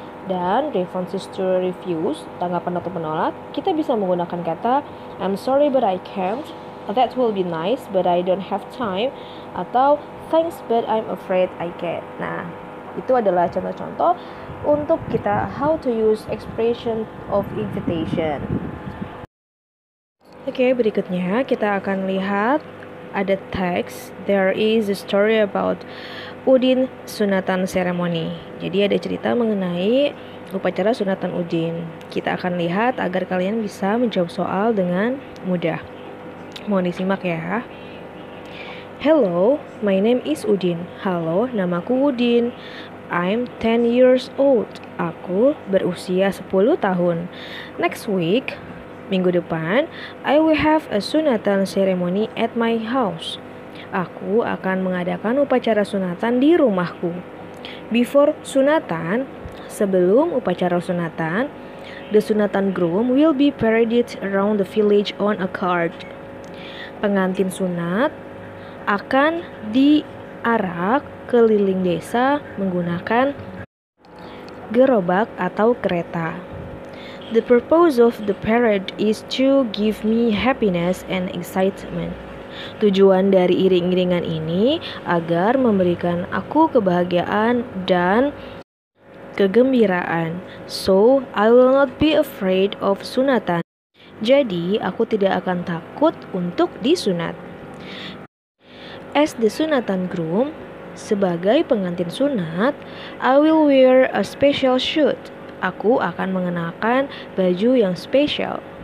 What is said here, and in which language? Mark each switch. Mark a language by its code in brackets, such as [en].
[en] Dan responses to refuse, [id] tanggapan untuk menolak, kita bisa menggunakan kata [en] I'm sorry but I can't, that will be nice but I don't have time, [id] atau [en] thanks but I'm afraid I can't. Nah, [id] Itu adalah contoh-contoh untuk kita [en] how to use expression of invitation. [id] Oke, berikutnya kita akan lihat ada teks. [en] There is a story about Udin sunatan ceremony. [id] Jadi ada cerita mengenai upacara sunatan Udin. Kita akan lihat agar kalian bisa menjawab soal dengan mudah. Mohon disimak ya. [en] Hello, my name is Udin. [id] Halo, namaku Udin. [en] I'm 10 years old. [id] Aku berusia 10 tahun. [en] Next week, [id] minggu depan, [en] I will have a sunatan ceremony at my house. [id] Aku akan mengadakan upacara sunatan di rumahku. [en] Before sunatan, [id] sebelum upacara sunatan, [en] the sunatan groom will be paraded around the village on a cart. [id] Pengantin sunat akan diarak keliling desa menggunakan gerobak atau kereta. [en] The purpose of the parade is to give me happiness and excitement. [id] Tujuan dari iring-iringan ini agar memberikan aku kebahagiaan dan kegembiraan. [en] So, I will not be afraid of sunatan. [id] Jadi, aku tidak akan takut untuk disunat. [en] As the sunatan groom, [id] sebagai pengantin sunat, [en] I will wear a special suit. [id] Aku akan mengenakan baju yang spesial.